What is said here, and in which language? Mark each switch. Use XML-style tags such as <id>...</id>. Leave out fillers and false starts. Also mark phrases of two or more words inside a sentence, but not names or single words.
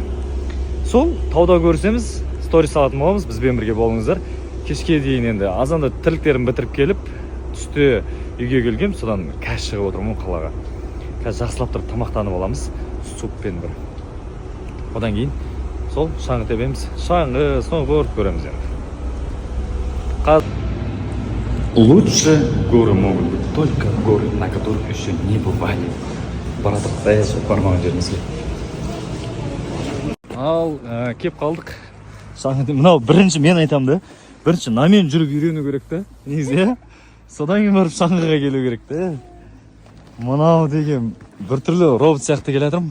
<kk>Сол тауда көрсеміз, сторис салатын боламыз, бізбен бірге болыңыздар. Кешке дейін енді азанда тірліктерін бітіріп келіп, түсте үйге келгем, содан кәш шығып отырмын қалаға. Қазір жақсылап тұрып тамақтанып аламыз, суппен бір. Одан кейін сол шаңғы тебеміз, шаңғы, сноуборд көреміз енді.</kk> <ru>Лучше горы могут быть только горы, на которых еще не бывали.</ru> <kk>Баратыр даясы бармаған жерімізге. Ал, кеп қалдық. Шаңғы деп, мынау бірінші мен айтам да. Бірінші намен жүріп үйрену керек та, негізі. Содан кейін барып шаңғыға келу керек та. Мынау деген біртүрлі робот сияқты келе жатырмын.</kk>